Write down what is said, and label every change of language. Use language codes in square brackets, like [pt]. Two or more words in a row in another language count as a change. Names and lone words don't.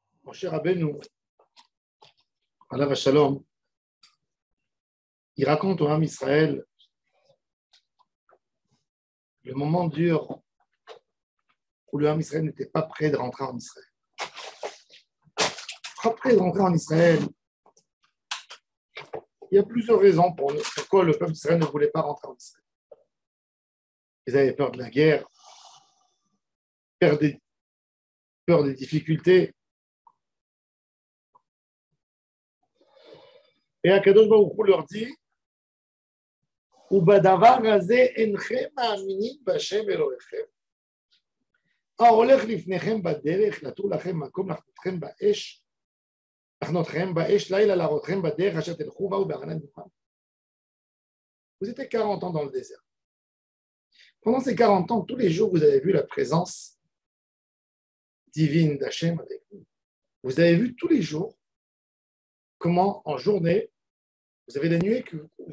[he] משה רבנו, עליו השלום, [fr] il raconte au [he] עם ישראל [fr] le moment dur où le Ham Israël n'était pas prêt de rentrer en Israël. Pas prêt de rentrer en Israël. Il y a plusieurs raisons pourquoi le peuple d'Israël ne voulait pas rentrer en Israël. Ils avaient peur de la guerre, peur des difficultés. [he] Et הקדוש ברוך הוא [fr] leur dit [he] ובדבר הזה אינכם מאמינים בהשם אלוהיכם. ההולך לפניכם בדרך, נטו לכם מקום לחנותכם באש, לילה להראותכם בדרך אשר תלכו בה ובענן דוכן. [fr] Vous étiez 40 ans dans le désert. Pendant ces 40 ans, tous les jours, vous avez vu la présence divine d'Hachem avec vous. Vous avez vu tous les jours comment, en journée, vous avez la nuée que vous couvrez.